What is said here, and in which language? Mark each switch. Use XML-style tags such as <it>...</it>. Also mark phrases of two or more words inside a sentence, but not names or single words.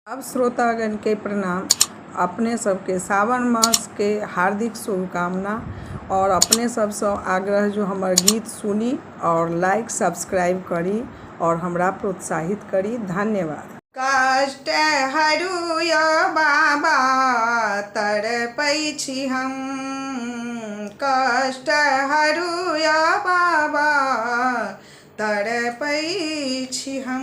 <mai>अब श्रोतागण के प्रणाम। अपने सबके सावन मास के हार्दिक शुभकामना और अपने सबसे आग्रह जो हमार गीत सुनी और</mai> <en>like subscribe</en> <mai>करी और हमरा प्रोत्साहित करी। धन्यवाद। कष्ट हरू यो बाबा तड़पै छी हम, कष्ट हरू यो बाबा तड़पै छी हम।</mai>